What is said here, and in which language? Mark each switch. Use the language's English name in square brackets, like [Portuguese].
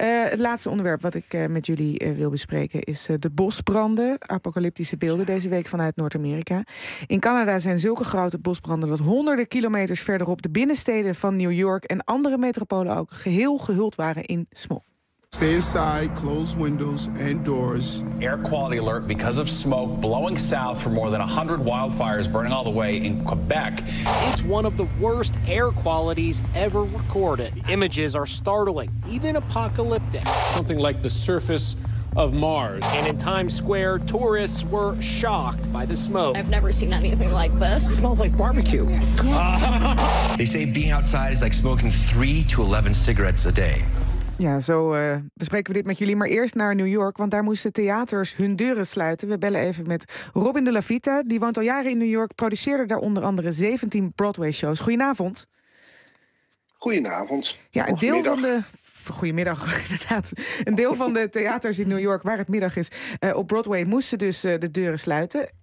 [Dutch] Het laatste onderwerp wat ik met jullie wil bespreken is de bosbranden. Apocalyptische beelden deze week vanuit Noord-Amerika. In Canada zijn zulke grote bosbranden dat honderden kilometers verderop de binnensteden van New York en andere metropolen ook geheel gehuld waren in smog. [English] Stay inside, close windows and doors. Air quality alert because of smoke blowing south for more than 100 wildfires burning all the way in Quebec. It's one of the worst air qualities ever recorded. Images are startling, even apocalyptic. Something like the surface of Mars. And in Times Square, tourists were shocked by the smoke. I've never seen anything like this. It smells like barbecue. They say being outside is like smoking 3 to 11 cigarettes a day. [Dutch] Ja, zo bespreken we dit met jullie. Maar eerst naar New York, want daar moesten theaters hun deuren sluiten. We bellen even met Robin de la Vita. Die woont al jaren in New York, produceerde daar onder andere 17 Broadway-shows. Goedenavond. Goedenavond. Ja, een deel van de... Goedemiddag, inderdaad. Een deel van de theaters in New York, waar het middag is, op Broadway, moesten dus de deuren sluiten.